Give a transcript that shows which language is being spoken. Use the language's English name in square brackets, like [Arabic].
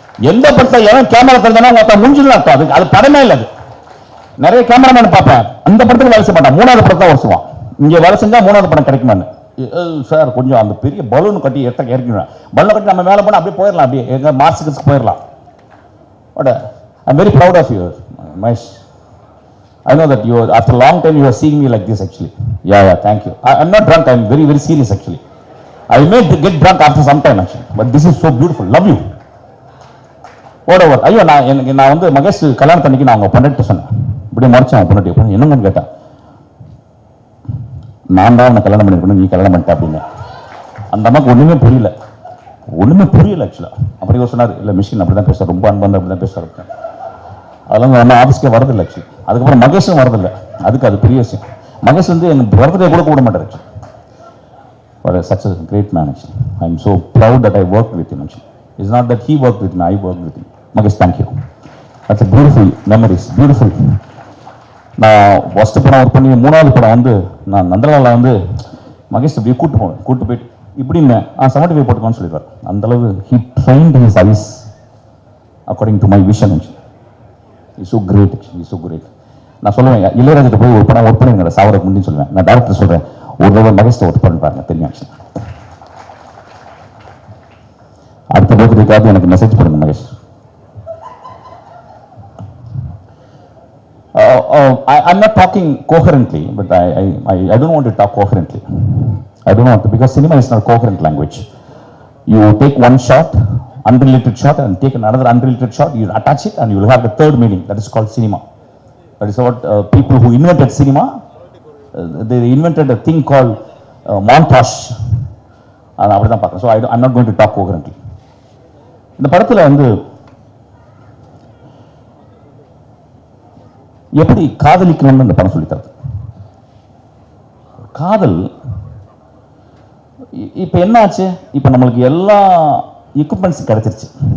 [Tamil] எந்த படத்துல எவன் கேமரா தெரிஞ்சானா ஒருத்தன் முடிஞ்சிடலாம் அர்த்தம். அது படமே இல்லை. அது நிறைய கேமராமேன் பார்ப்பேன், அந்த படத்துக்கு வேலை செய்ய மாட்டான், 3வது படத்தை வருஷம் இங்கே வேலை செஞ்சா 3வது படம் கிடைக்குமான்னு. சார் கொஞ்சம் அந்த பெரிய பலூன் கட்டி இறக்கிடுவேன். பலூன் கட்டி நம்ம மேலே போனால் அப்படியே போயிடலாம், அப்படியே எங்க மார்க்ஸுக்கு போயிடலாம். [English] But I'm very proud of you Mahesh. I know that you, after a long time, you are seeing me like this actually. Yeah, thank you. I'm not drunk. I'm very, very serious actually. I may get drunk after some time actually. But this is so beautiful. Love you. Whatever. [Tamil] ஐயோ நான் வந்து மகேஷ் கல்யாணத்தன்னைக்கு நான் அவங்க பொண்ணு சொன்னேன். இப்படி மறைச்சேன் அவங்க பொண்ணு. என்னங்கன்னு கேட்டேன். நான் தான் அவனை கல்யாணம் பண்ணிருக்கணும், நீ கல்யாணம் பண்ணிட்ட அப்படின்னு. அந்த அம்மாவுக்கு ஒன்றுமே புரியல ஆக்சுவலாக. அப்படி ஒரு சொன்னார், இல்லை மிஷின் அப்படி தான் பேசுவார், ரொம்ப அன்பு அப்படி தான் பேசுவார். அதெல்லாம் நம்ம ஆஃபீஸ்க்கே வரதில்லை ஆக்சுவலி. அதுக்கப்புறம் மகேஷும் வரதில்லை. அதுக்கு அது பெரிய விஷயம். மகேஷ் வந்து எனக்கு பர்த்டே கூட கூட மாட்டார் actually. [English] But such a great man actually. I am so proud that I worked with him actually. It's not that he worked with me, I worked with him. Magesh, thank you. That's a beautiful memories, beautiful. [Tamil] நான் first படம் work பண்ணி 3வது படம் வந்து நான் நந்தலாவில் வந்து மகேஷ் அப்படியே கூட்டு போயிட்டு இப்படின்னு 75 போட்டுக்கோன்னு சொல்லிடுவார். [English] அந்தளவு he trained his eyes according to my vision actually. He's so great actually, he's so great. [Tamil] நான் சொல்லுவேன், இளையராஜிட்ட போய் ஒரு படம் ஒர்க் பண்ணிருங்க சாவரக்கு முன்னாடி சொல்லுவேன். நான் டேரக்டர் சொல்கிறேன், ஒரு தடவை மகேஷ்ட ஒர்க் பண்ணி பாருங்க தெரியும் ஆக்சுவலி. அடுத்த பர்த்டேக்காவது எனக்கு மெசேஜ் பண்ணுங்க Mahesh. [English] I'm not talking coherently, but I don't want to talk coherently. I don't want to, because cinema is not coherent language. You take one shot, unrelated shot, and take another unrelated shot, you attach it and you will have the third meaning. That is called cinema. That is what people who invented cinema, they invented a thing called montage. [Tamil] அப்படி தான் பார்க்குறேன். [English] So I'm not going to talk coherently. [Tamil] இந்த படத்தில் வந்து எப்படி காதலிக்கணும்னு இந்த படம் சொல்லித்தரது. காதல் இப்போ என்ன ஆச்சு, இப்போ நம்மளுக்கு எல்லா எக்யூப்மெண்ட்ஸும் கிடைச்சிருச்சு.